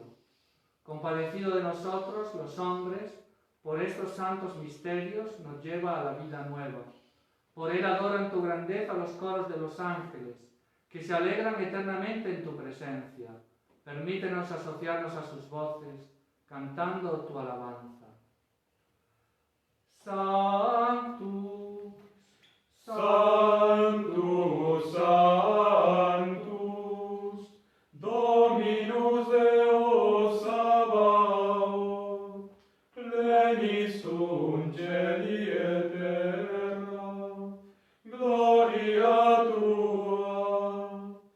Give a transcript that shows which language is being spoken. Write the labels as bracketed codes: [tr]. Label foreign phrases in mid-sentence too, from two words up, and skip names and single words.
[es] Compadecido de nosotros, los hombres, por estos santos misterios nos lleva a la vida nueva. Por él adoran tu grandeza los coros de los ángeles, que se alegran eternamente en tu presencia. Permítenos asociarnos a sus voces, cantando tu alabanza. [la] Sanctus, Sanctus, Sanctus, Dominus Deus Sabaoth, plenis sunt cieli et terra, gloria tua,